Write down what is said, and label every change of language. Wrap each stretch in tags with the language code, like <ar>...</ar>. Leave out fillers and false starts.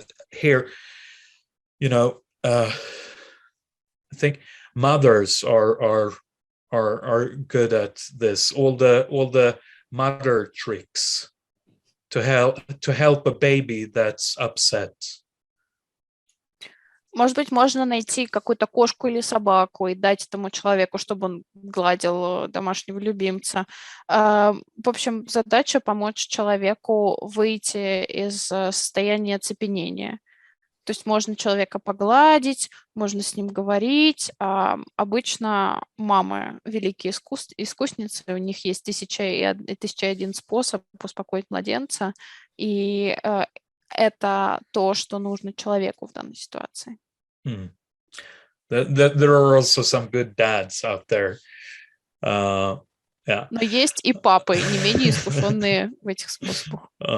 <en>Here, I think mothers are good at this. All the mother tricks to help a baby that's upset.</en> <ru>Может быть, можно найти какую-то кошку или собаку и дать этому человеку, чтобы он гладил домашнего любимца. В общем, задача помочь человеку выйти из состояния оцепенения. То есть можно человека погладить, можно с ним говорить. Обычно мамы великие искусницы, у них есть 1001 способ успокоить младенца, и это то, что нужно человеку в данной ситуации.</ru> <en>There are also some good dads out there. Yeah.</en> <ru>Но есть и папы, не менее искушенные в этих способах.</ru>